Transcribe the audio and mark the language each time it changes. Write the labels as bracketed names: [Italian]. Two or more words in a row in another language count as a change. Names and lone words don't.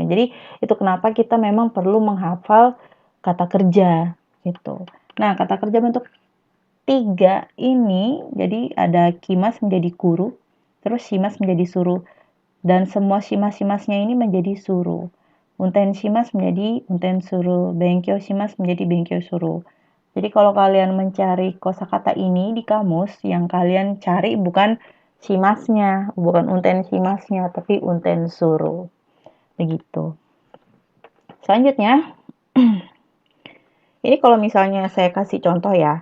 [Indonesian] Jadi itu kenapa kita memang perlu menghafal kata kerja gitu. Nah, kata kerja bentuk 3 ini jadi ada kimas menjadi kuru, terus shimas menjadi suru, dan semua shimas-shimasnya ini menjadi suru. [Japanese] 運転します [Indonesian] menjadi [Japanese] 運転する, 勉強します [Indonesian] menjadi [Japanese] 勉強する. [Indonesian] Jadi kalau kalian mencari kosakata ini di kamus, yang kalian cari bukan shimasnya, bukan [Japanese] 運転しますnya, [Indonesian] tapi [Japanese] 運転する. [Indonesian] Begitu. Selanjutnya, ini kalau misalnya saya kasih contoh ya.